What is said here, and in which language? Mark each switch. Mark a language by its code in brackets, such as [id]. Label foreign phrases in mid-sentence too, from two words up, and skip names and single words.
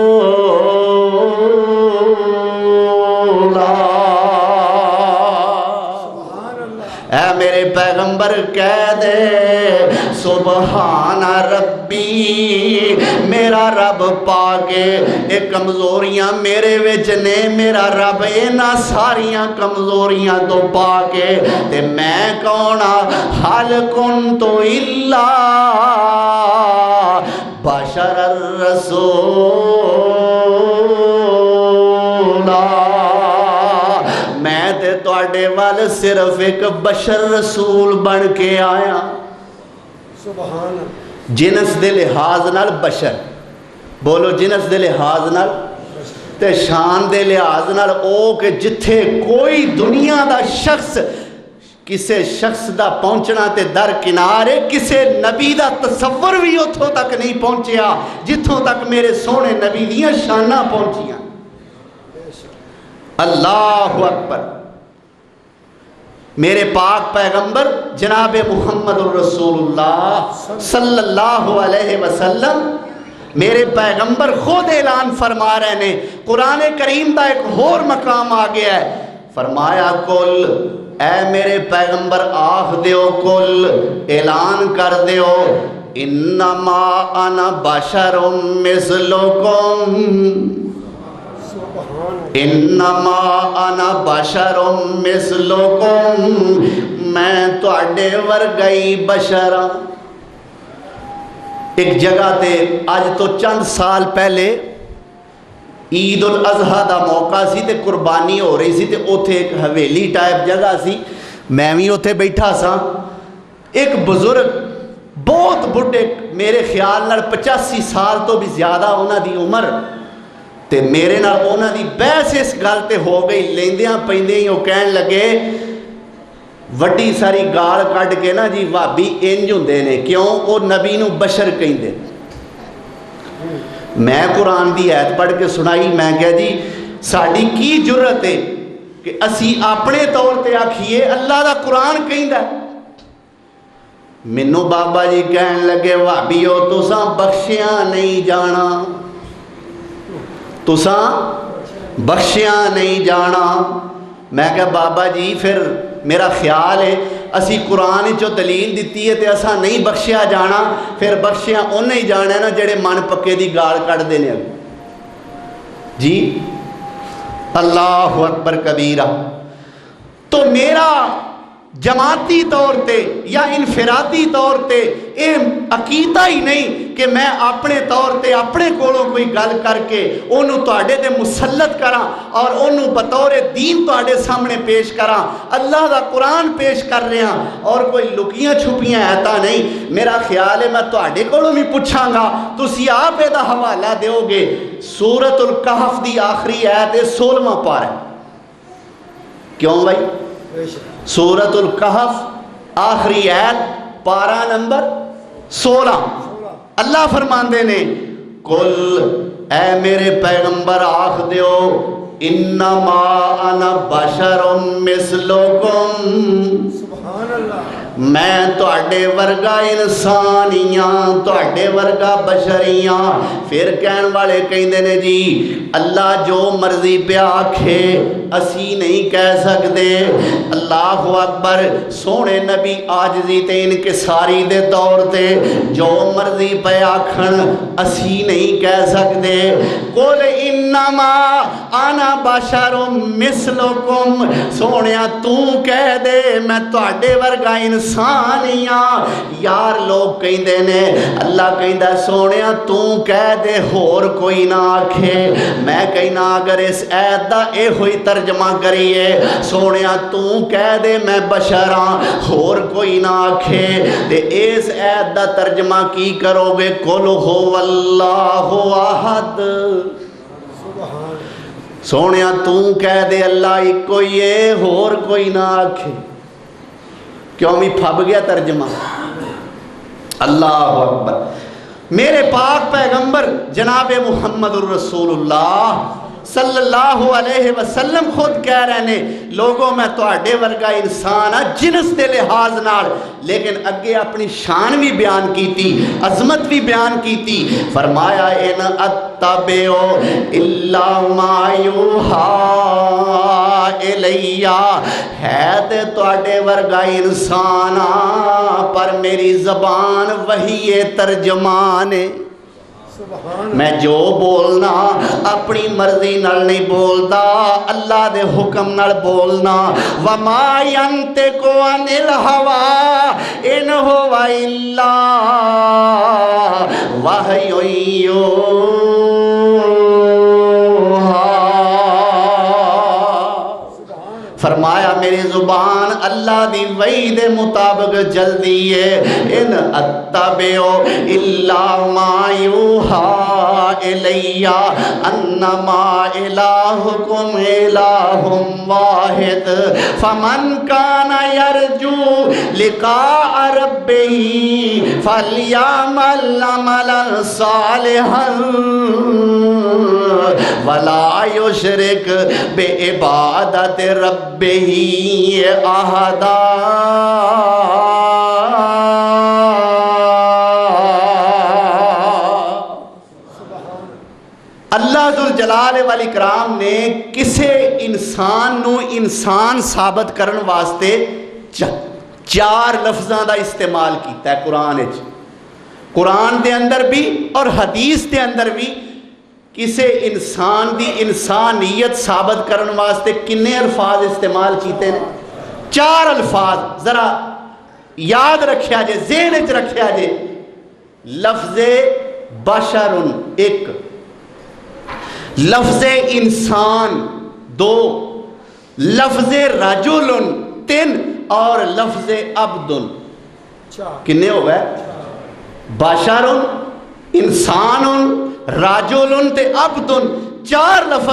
[pa] اے میرے پیغمبر کہہ دے [ar] سبحان ربی، [pa] میرا رب پاکے اے کمزوریاں میرے وچ نے، میرا رب اینا ساریاں کمزوریاں تو پاکے تے میں کونا [ar] حل کنت الا بشر الرسول، [pa] میں تے تواڈے وال صرف ایک بشر رسول بن کے آیا۔ سبحان جنس دے لحاظ نال بشر، بولو جنس دے لحاظ نال تے شان دے لحاظ نال او کہ جتھے کوئی دنیا دا شخص کسے شخص دا پہنچنا تے در کنارے کسے نبی دا تصور بھی اتھوں تک نہیں پہنچیا جتھوں تک میرے سونے نبی دیاں شاناں پہنچیاں۔ [ar] اللہ اکبر، [pa] میرے پاک پیغمبر جناب محمد [ar] الرسول اللہ صلی اللہ علیہ وسلم، [pa] میرے پیغمبر خود اعلان فرما رہے ہیں، قرآن کریم دا ایک اور مقام آ گیا ہے، فرمایا کل اے میرے پیغمبر آخ دیو، کل اعلان کر دیو [ar] انما انا بشر مثلکم، انما انا بشر مثلکم، [pa] میں تواڈے ورگئی بشر ہاں۔ ایک جگہ تے آج تو چند سال پہلے عید الاضحیٰ دا موقع سی تے قربانی ہو رہی سی تے اوتھے ایک حویلی ٹائپ جگہ سی، میں بھی اوتھے بیٹھا سا، ایک بزرگ بہت بڑھے میرے خیال نال 85 سال تو بھی زیادہ انہاں دی عمر تے میرے نال انہاں دی بحث اس گل تے ہو گئی، لیندیاں پیندیاں ہی وہ کہن لگے وڈی ساری گال کڈ کے نا جی وہابی انج ہوندے نے، کیوں وہ نبی نو بشر کہندے۔ میں قرآن دی آیت پڑھ کے سنائی، میں کہا جی ساڈی کی جرت ہے کہ اسی اپنے طور تے آکھیے اللہ دا قرآن کہندا ہے۔ مینوں بابا جی کہن لگے وہابیو تساں بخشیاں نہیں جانا، تساں بخشیاں نہیں جانا۔ میں کہا بابا جی پھر میرا خیال ہے اسی قرآن چو دلیل دیتی ہے تے اساں نہیں بخشیا جانا، پھر بخشیا انہیں ہی جانا ہے نا جڑے من پکے دی گال کٹ دینے۔ [ar] جی اللہ اکبر کبیرہ۔ [pa] تو میرا جماعتی طور تے یا انفرادی طور تے اے عقیدہ ہی نہیں کہ میں اپنے طور تے اپنے کولوں کوئی گل کر کے انہوں تواڈے تے مسلط کراں اور انہوں بطور دین تواڈے سامنے پیش کراں، اللہ دا قرآن پیش کر رہے ہیں اور کوئی لکیاں چھپیاں ایتا نہیں۔ میرا خیال ہے میں تواڈے کولوں بھی پوچھاں گا، تسی آپ دا حوالہ دیو گے، سورۃ الکہف دی آخری آیت 16واں پارہ، کیوں بھائی؟ سورۃ الکہف آخری آیت پارہ نمبر 16، اللہ فرماندے نے قل اے میرے پیغمبر آکھ دیو [ar] انما انا بشر مثلکم، سبحان اللہ، [pa] میں تواڈے ورگا انسانیاں، تواڈے ورگا بشریاں۔ پھر کہن والے کہندے نے جی اللہ جو مرضی پہ آکھے اسی نہیں کہہ سکتے۔ [ar] اللہ اکبر، [pa] سونے نبی عاجزی تے انکساری دے طور تے جو مرضی پہ آکھن اسی نہیں کہہ سکتے۔ [ar] قل انما انا بشر مثلکم، [pa] سونیا تو کہہ دے میں تواڈے ورگا انسانیاں۔ یار لوگ کہندے نے، اللہ کہندا سونیا تو کہہ دے ہور کوئی نہ آکھے۔ میں کہنا اگر اس ایت دا اے ہوئی ترجمہ کریے سونیا تو کہہ دے میں بشر ہاں ہور کوئی نہ آکھے، تے اس ایت دا ترجمہ کی کرو گے [ar] قل هو اللہ احد، [pa] سبحان، سونیا تو کہہ دے اللہ ایک کوئی ہے ہور کوئی نہ آکھے۔ کیوں بھی پھب گیا ترجمہ؟ [ar] اللہ اکبر۔ [pa] میرے پاک پیغمبر جناب محمد [ar] الرسول اللہ صلی اللہ علیہ وسلم [pa] خود کہہ رہے نے لوگوں میں تواڈے ورگا انسان ہاں جنس دے لحاظ نال، لیکن اگے اپنی شان بھی بیان کیتی، عظمت بھی بیان کیتی۔ فرمایا [ar] ان اتبعو الا ما یوحی الیہ، [pa] ہے تے تواڈے ورگا انسان ہاں پر میری زبان وحی ترجمان ہے۔ سبحان، میں جو بولنا اپنی مرضی نال نہیں بولدا، اللہ دے حکم نال بولنا۔ [ar] وما ينطق عن الهوى ان هو الا وحی یوحی۔ [pa] فرمایا میری زبان اللہ دی وحی دے مطابق جلدی ہے۔ [ar] ان اتبعو الا ما یوحی الیہ انما الہکم الہ واحد فمن کان یرجو لقاء ربہ فلیعمل عملا صالحا ولا یشرک بعبادت ربہ احدا۔ اللہ ذوالجلال والاکرام [pa] نے کسے انسان نو انسان ثابت کرن واسطے چار لفظاں دا استعمال کیتا ہے قرآن وچ، قرآن دے اندر بھی اور حدیث دے اندر بھی۔ کسے انسان دی انسانیت ثابت کرن واسطے کنے الفاظ استعمال کیتے ہیں؟ چار الفاظ ذرا یاد رکھیا جے، ذہن وچ رکھیا جے۔ لفظ بشر ایک، لفظ انسان دو، لفظ رجل تین، اور لفظ عبد چار، کنے ہو گئے؟ بشر، انسان، رجل تے عبد، چار لفظ۔